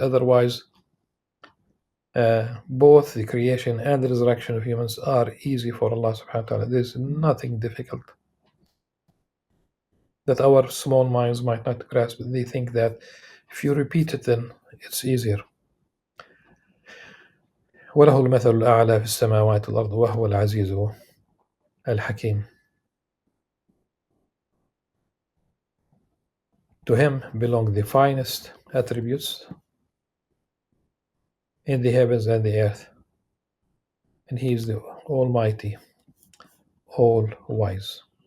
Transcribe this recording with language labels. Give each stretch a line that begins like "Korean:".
English: Otherwise, both the creation and the resurrection of humans are easy for Allah subhanahu wa ta'ala. There's nothing difficult that our small minds might not grasp. They think that if you repeat it, then it's easier.
Arabic: وله المثل الأعلى في السماوات والأرض وهو العزيز الحكيم.
English: To him belong the finest attributes in the heavens and the earth, and he is the Almighty, all-wise.